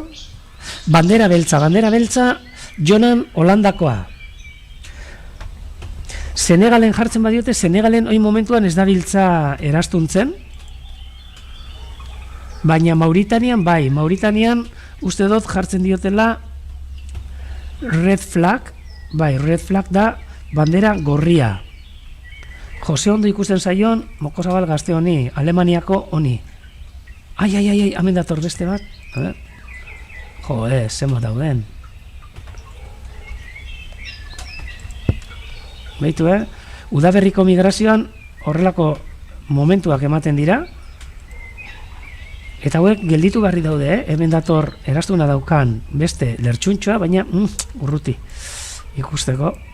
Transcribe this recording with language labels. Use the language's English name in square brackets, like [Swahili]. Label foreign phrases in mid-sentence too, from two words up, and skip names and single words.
[Basque] Bandera beltza, Jonan Holandakoa. Senegalen jartzen badiote, Senegalen oin momentuan ez dabiltza erastuntzen, baina Mauritanian uste dut jartzen diotela [English] red flag, red flag [Basque] da bandera gorria. Jose ondo ikusten zaion, mokozabal gazte honi, Alemaniako honi. Hemen dator beste bat, zenbat dauden. Beitu, udaberriko migrazioan horrelako momentuak ematen dira, eta hauek gelditu barri daude, hemen dator erastuna daukan beste lertxuntxoa, baina urruti ikusteko.